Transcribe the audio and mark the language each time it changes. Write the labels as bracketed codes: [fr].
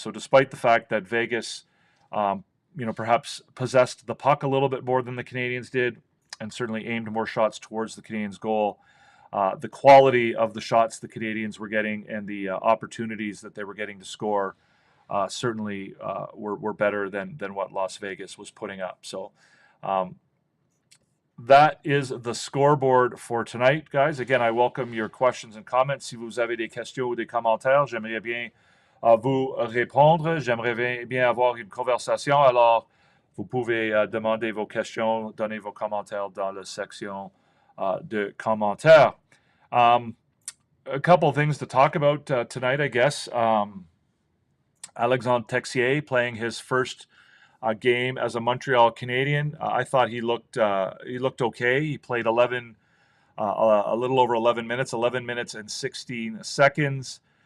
[en] So despite the fact that Vegas, perhaps possessed the puck a little bit more than the Canadiens did, and certainly aimed more shots towards the Canadiens' goal, the quality of the shots the Canadiens were getting and the opportunities that they were getting to score certainly were better than what Las Vegas was putting up. So that is the scoreboard for tonight, guys. Again, I welcome your questions and comments. [fr] Si vous avez des questions ou des commentaires, j'aimerais bien vous répondre. J'aimerais bien avoir une conversation. Alors, vous pouvez demander vos questions, donner vos commentaires dans la section de commentaires. [en] A couple of things to talk about tonight, I guess. Alexandre Texier playing his first game as a Montreal Canadien. I thought he looked okay. He played a little over 11 minutes and 16 seconds.